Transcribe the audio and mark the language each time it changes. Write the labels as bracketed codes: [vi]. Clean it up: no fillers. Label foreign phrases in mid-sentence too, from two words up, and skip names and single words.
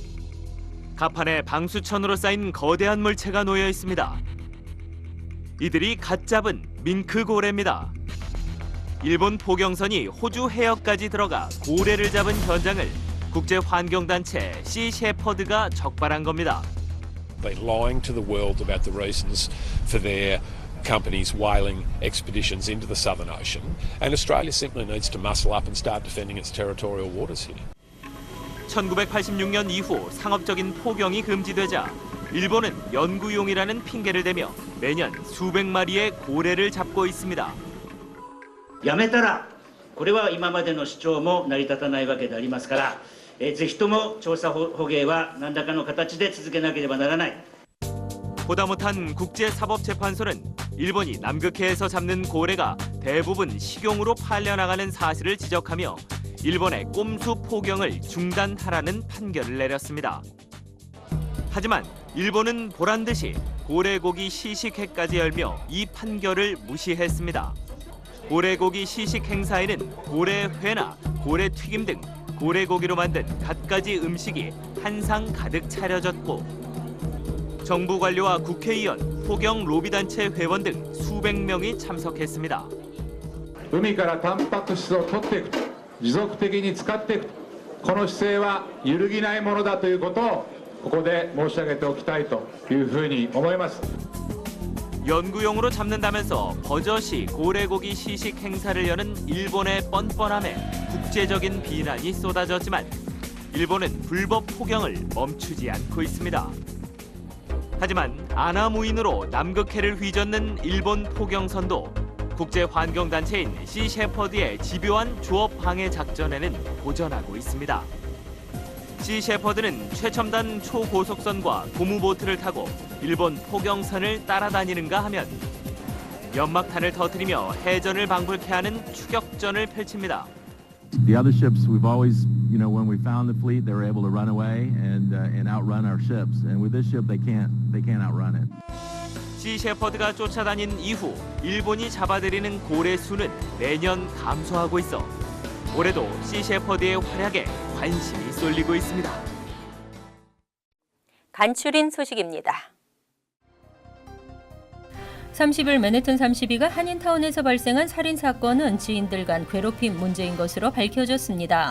[ko] 갑판에 방수천으로 쌓인 거대한 물체가 놓여 있습니다. 이들이 갓 잡은 밍크 고래입니다. 일본 포경선이 호주 해역까지 들어가 고래를 잡은 현장을 국제환경단체 시 셰퍼드가 적발한 겁니다. [en] They're lying to the world about the reasons for their companies' whaling expeditions into the Southern Ocean, and Australia simply needs to muscle up and start defending its territorial waters here. [ko] 1986년 이후 상업적인 포경이 금지되자 일본은 연구용이라는 핑계를 대며 매년 수백 마리의 고래를 잡고 있습니다. [ja] やめたらこれは今までの主張も成り立たないわけでありますから、ぜひとも調査捕鯨は何らかの形で続けなければならない。 [ko] 보다 못한 국제사법재판소는 일본이 남극해에서 잡는 고래가 대부분 식용으로 팔려나가는 사실을 지적하며 일본의 꼼수 포경을 중단하라는 판결을 내렸습니다. 하지만 일본은 보란듯이 고래고기 시식회까지 열며 이 판결을 무시했습니다. 고래고기 시식 행사에는 고래회나 고래튀김 등 고래고기로 만든 갖가지 음식이 한상 가득 차려졌고 정부 관료와 국회의원, 포경 로비단체 회원 등 수백 명이 참석했습니다. [ja] 海からタンパク質を取っていくと、持続的に使っていくと、この姿勢は揺るぎないものだということをここで申し上げておきたいというふうに思います。 [ko] 연구용으로 잡는다면서 버젓이 고래고기 시식 행사를 여는 일본의 뻔뻔함에 국제적인 비난이 쏟아졌지만 일본은 불법 포경을 멈추지 않고 있습니다. 하지만 아나무인으로 남극해를 휘젓는 일본 포경선도 국제환경단체인 시 셰퍼드의 집요한 조업 방해 작전에는 도전하고 있습니다. 시 셰퍼드는 최첨단 초고속선과 고무보트를 타고 일본 포경선을 따라다니는가 하면 연막탄을 터뜨리며 해전을 방불케 하는 추격전을 펼칩니다. [en] The other ships, we've always, when we found the fleet, they were able to run away and outrun our ships. And with this ship, they can't outrun it. [ko] 시 셰퍼드가 쫓아다닌 이후 일본이 잡아들이는 고래 수는 매년 감소하고 있어 올해도 시 셰퍼드의 활약에 관심이 쏠리고 있습니다. 간추린 소식입니다. 30일 맨해튼 32가 한인타운에서 발생한 살인사건은 지인들 간 괴롭힘 문제인 것으로 밝혀졌습니다.